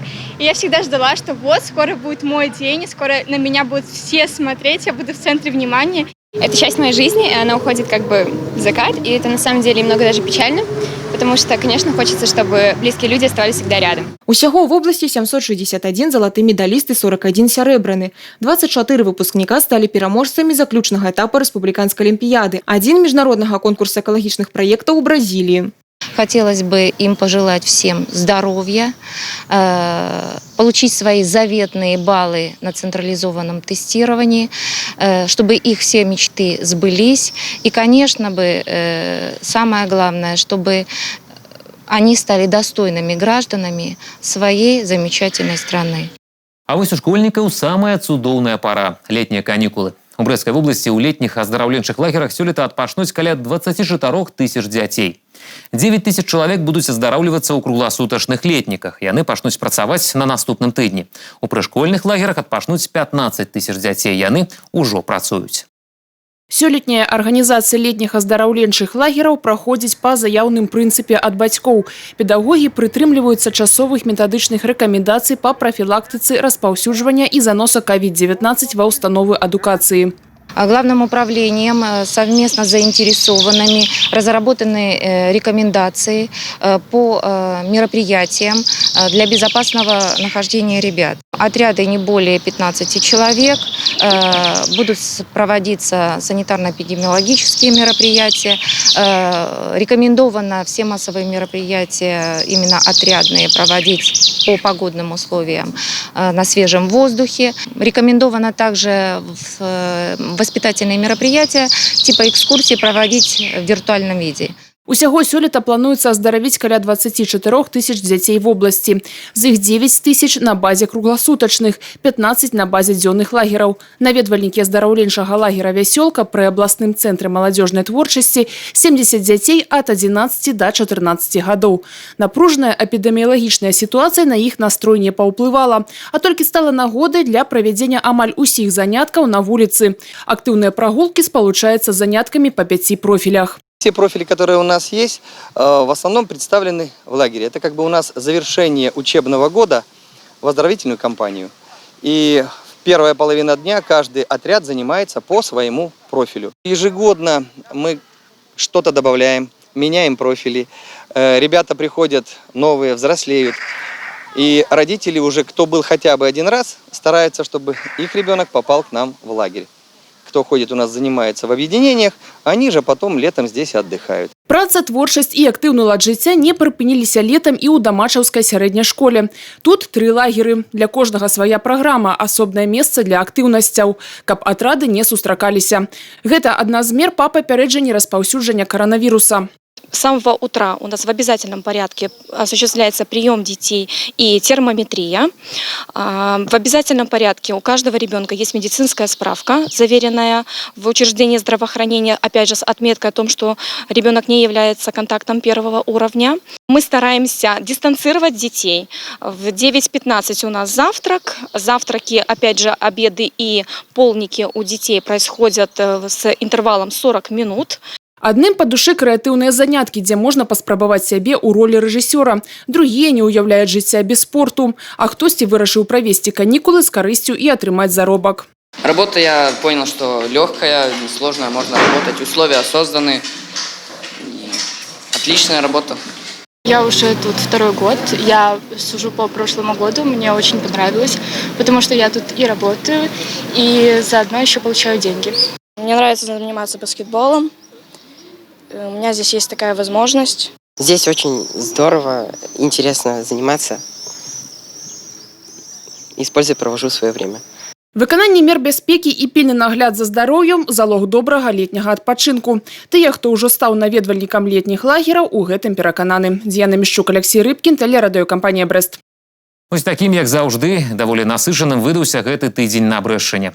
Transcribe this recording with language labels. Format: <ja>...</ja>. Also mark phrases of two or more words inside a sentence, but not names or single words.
<ru>И я всегда ждала, что вот скоро будет мой день, и скоро на меня будут все смотреть, я буду в центре внимания. Это часть моей жизни, и она уходит как бы в закат, и это на самом деле немного даже печально, потому что, конечно, хочется, чтобы близкие люди оставались всегда рядом.</ru> <be>Усяго</be> <ru>в области</ru> <be>761 залаты медаліст і 41 сярэбраны. 24 выпускніка сталі пераможцамі заключнага этапа рэспубліканскай алімпіяды. 1 міжнароднага конкурса экалагічных праектаў у Бразилии.</be> <ru>Хотелось бы им пожелать всем здоровья, получить свои заветные баллы на централизованном тестировании, чтобы их все мечты сбылись. И, конечно, самое главное, чтобы они стали достойными гражданами своей замечательной страны.</ru> <be>А вось у школьнікаў самая цудоўная пара – летнія канікулы. У Брэсцкай вобласці ў летніх аздараўленчых лагерах сёлета адпачнуць каля 24 тысяч дзяцей. 9 тысяч чалавек будуць аздараўлівацца ў кругласутачных летніках. Яны пачнуць працаваць на наступным тыдні. У прышкольных лагерах адпачнуць 15 тысяч дзяцей. Яны ўжо працуюць. Сёлетняя арганізацыя летніх аздараўленчых лагераў праходзіць па заяўным прынцыпе ад бацькоў. Педагогі прытрымліваюцца часовых метадычных рэкамендацый па прафілактыцы распаўсюджвання і заноса COVID-19 ва ўстановы адукацыі.</be> <ru>Главным управлением совместно с заинтересованными разработаны рекомендации по мероприятиям для безопасного нахождения ребят. Отряды не более 15 человек, будут проводиться санитарно-эпидемиологические мероприятия. Рекомендовано все массовые мероприятия, именно отрядные, проводить по погодным условиям на свежем воздухе. Рекомендовано также воспитательные мероприятия типа экскурсии проводить в виртуальном виде.</ru> <be>Усяго сёлета плануецца аздаравіць каля 24 тысяч дзяцей</be> <ru>в области.</ru> <be>З іх 9 тысяч на базе кругласутачных, 15 на базе дзённых лагераў. Наведвальнікі аздараўленчага лагера «Вясёлка» пры абласным цэнтры маладзёжнай творчасці 70 дзяцей ад 11 до 14 гадоў. Напружная эпідэміялагічная сітуацыя на іх настрой не паўплывала, а толькі стала нагодай для правядзення амаль усіх заняткаў на вуліцы. Актыўныя прагулкі спалучаюцца з заняткамі па 5 профілях.</be> <ru>Все профили, которые у нас есть, в основном представлены в лагере. Это как бы у нас завершение учебного года в оздоровительную кампанию. И в первая половина дня каждый отряд занимается по своему профилю. Ежегодно мы что-то добавляем, меняем профили. Ребята приходят новые, взрослеют. И родители уже, кто был хотя бы один раз, стараются, чтобы их ребенок попал к нам в лагерь. Кто ходит у нас, занимается в объединениях, они же потом летом здесь отдыхают.</ru> <be>Праца, творчасць і актыўны лад жыцця не прыпыніліся летам і ў Дамачаўскай сярэдняй школе. Тут 3 лагеры. Для кожнага свая праграма, асобнае месца для актыўнасцяў, каб атрады не сустракаліся. Гэта адна з мер па папярэджанні распаўсюджання каранавіруса.</be> <ru>С самого утра у нас в обязательном порядке осуществляется прием детей и термометрия. В обязательном порядке у каждого ребенка есть медицинская справка, заверенная в учреждении здравоохранения, опять же, с отметкой о том, что ребенок не является контактом первого уровня. Мы стараемся дистанцировать детей. В 9:15 у нас завтрак. Завтраки, опять же, обеды и полники у детей происходят с интервалом 40 минут.</ru> <be>Адным</be> <ru>по душе</ru> <be>крэатыўныя заняткі, дзе можна паспрабаваць сябе ў ролі рэжысёра. Другія не ўяўляюць жыцця без спорту, а хтосьці вырашыў правесці канікулы з карысцю і атрымаць заробак.</be> <ru>Работа, я понял, что легкая, несложная, можно работать. Условия созданы. Отличная работа. Я уже тут второй год. Я сужу по прошлому году. Мне очень понравилось, потому что я тут и работаю, и заодно еще получаю деньги. Мне нравится заниматься баскетболом. У меня здесь есть такая возможность. Здесь очень здорово, интересно заниматься. И с пользой провожу свое время.</ru> <be>Выкананне мер бяспекі і пільны нагляд за здароўем – залог добрага летняга адпачынку. Тыя, хто ўжо стаў наведвальнікам летніх лагераў, у гэтым перакананы. Дзяна Мішчук, Алексей Рыбкін, тэлерадыёкампанія «Брэст». Вось такім, як заўжды, даволі насычаным выдаўся гэты тыдзень на Брэшчыне.</be>